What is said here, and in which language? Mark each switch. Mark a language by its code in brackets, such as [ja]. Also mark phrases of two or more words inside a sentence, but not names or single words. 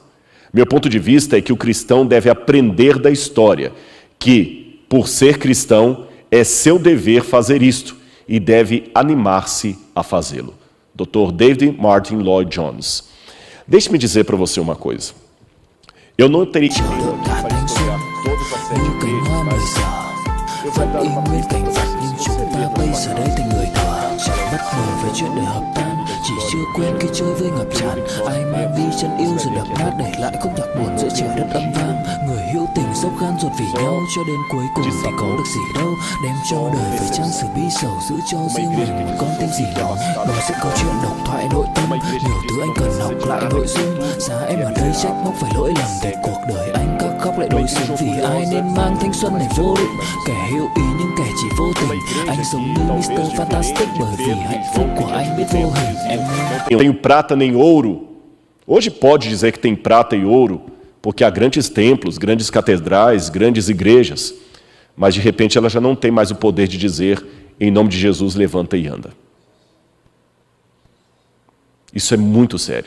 [pt] Meu ponto de vista é que o cristão deve aprender da história, que, por ser cristão, é seu dever fazer isto e deve animar-se a fazê-lo. Dr. David Martin Lloyd Jones. Deixe-me dizer para você uma coisa. Eu não teria que para estudar todas as 7 igrejas, mas eu vou dar uma pista para [vi] Chỉ chưa quen khi chơi với ngập tràn, ai mang đi chân yêu rồi đập nát để lại khúc nhạc buồn giữa trời đất âm vang. Người hữu tình dốc gan ruột vì nhau cho đến cuối cùng thì có được gì đâu. Đem cho đời phải trang sử bi sầu, giữ cho riêng mình một con tim gì đó. Nói sẽ câu chuyện độc thoại nội tâm, nhiều thứ anh cần học lại nội dung. Giá em ở đây trách móc phải lỗi lầm để cuộc đời anh các khóc lại đối xử. Vì ai nên mang thanh xuân này vô định, kẻ hữu ý nhưng kẻ chỉ vô tình. Anh giống như Mr. Fantastic bởi vì hạnh phúc của anh biết vô hình. [pt] Não tenho prata nem ouro. Hoje pode dizer que tem prata e ouro, porque há grandes templos, grandes catedrais, grandes igrejas, mas de repente ela já não tem mais o poder de dizer, em nome de Jesus, levanta e anda. Isso é muito sério.